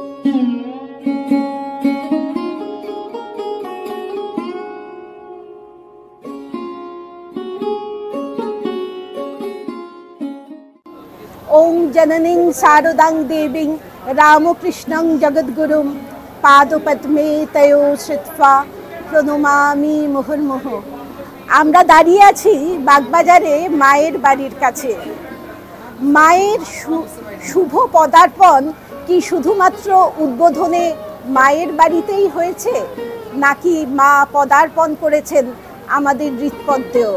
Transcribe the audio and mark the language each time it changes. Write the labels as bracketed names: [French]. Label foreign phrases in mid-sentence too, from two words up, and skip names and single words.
[Sanskrit] ओं जननीं शारदां देवीं रामकृष्णं जगद्गुरुं पादपद्मे तयो श्रुत्वा প্রণমামি মুহুর্মুহ। [Bangla] আমরা দাঁড়িয়ে আছি বাগবাজারে মায়ের বাড়ির কাছে। মায়ের শুভ পদার্পণ কি শুধুমাত্র উদ্বোধনে মায়ের বাড়িতেই হয়েছে, নাকি মা পদার্পণ করেছেন আমাদের হৃৎপদ্মেও?